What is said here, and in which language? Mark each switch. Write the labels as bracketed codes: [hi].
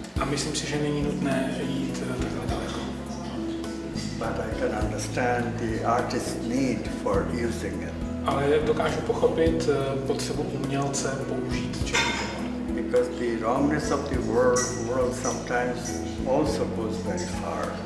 [cs] A myslím si, že není nutné jít takhle daleko. [en] But I can understand the artist's need for using it. [cs] Ale dokážu pochopit potřebu umělce použít černý humor. [en] Because the wrongness of the world sometimes also goes very far.